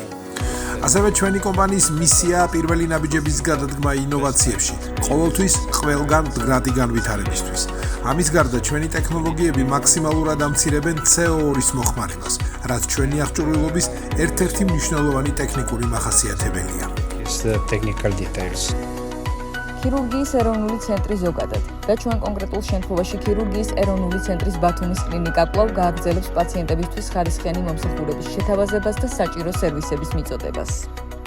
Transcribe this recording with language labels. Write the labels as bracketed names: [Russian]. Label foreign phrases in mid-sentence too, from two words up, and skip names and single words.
[Georgian] ასევე ჩვენი კომპანიის მისიაა პირველი ნაბიჯების გადადგმა ინოვაციებში, ყოველთვის ყველგან მდგრადი განვითარებისთვის. ამის გარდა ჩვენი ტექნოლოგიები მაქსიმალურად ამცირებენ CO2-ის მოხმარებას, რაც ჩვენი აღჭურვილობის ერთ-ერთი მნიშვნელოვანი ტექნიკური მახასიათებელია. [English] It's the technical details. [Georgian] ქირურგიის ეროვნული ცენტრი ზოგადად და ჩვენ კონკრეტულ შემთხვევაში ქირურგიის ეროვნული ცენტრის ბათუმის კლინიკა კვლავ გააგრძელებს პაციენტებისთვის ხარისხიანი მომსახურების შეთავაზებას და საჭირო სერვისების მიწოდებას.